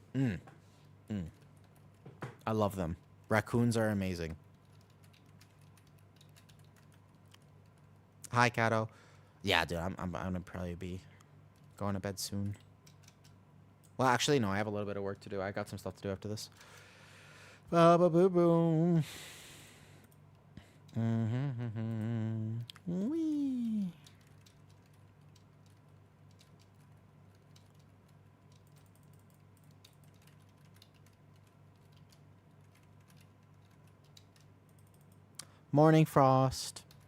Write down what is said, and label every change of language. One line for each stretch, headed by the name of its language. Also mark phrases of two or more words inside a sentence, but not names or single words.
English: I love them. Raccoons are amazing. Hi, Kato. Yeah, dude, I'm gonna probably be going to bed soon. Well, actually, no, I have a little bit of work to do. I got some stuff to do after this. Ba-ba-boo-boom. Wee. Morning, Frost.